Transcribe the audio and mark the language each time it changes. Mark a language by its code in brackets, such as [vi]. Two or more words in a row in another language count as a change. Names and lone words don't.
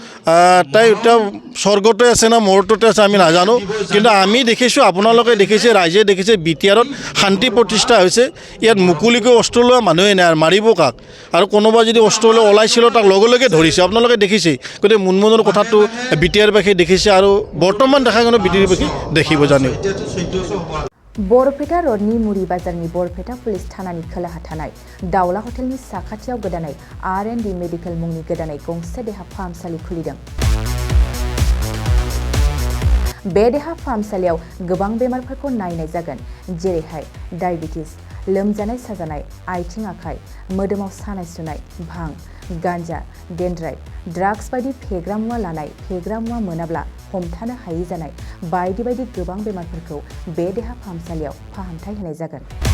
[as] তাই এতিয়া স্বৰ্গতে আছে না মৰততে আছে আমি নাজানো কিন্তু আমি দেখিছোঁ আপোনালোকে দেখিছে ৰাইজে দেখিছে BTRত শান্তি প্ৰতিষ্ঠা হৈছে ইয়াত মুকলিকৈ অস্ত্ৰ লোৱা মানুহে নাই মাৰিব কাক আৰু কোনোবা যদি অস্ত্ৰ লৈ ওলাইছিল তাক লগে ধৰিছে আপোনালোকে দেখিছে গতিকে মুনমুনৰ কথাটো BTRবাসী দেখিছে আৰু বৰ্তমান দেখা কোনো BTRবাসী দেখিব জানিব [brx] बरपेटा रोडनि मुरी बाजारनि बरपेटा पुलिस थानानि खोलाहा थानाय दावला हटेलनि साखाथियाव गोदानै R&D मेडिकेल मुंनि गोदानै गंसे देहा फाहामसालि खुलिदों। बे देहा फाहामसालियाव गोबां बेमारफोरखौ नायनाय जागोन जेरैहाय डायबिटिस लोमजानाय साजानाय आथिं आखाइ मोदोमाव सानाय सुनाय भां गान्जा डेन्ड्राइट ड्राग्स बायदि फेग्रा मुवा लानाय फेग्रा मुवा मोनाब्ला हमथानो हायै जानाय बायदि बायदि गोबां बेमारफोरखौ बे देहा फाहामसालियाव फाहामथाय होनाय जागोन।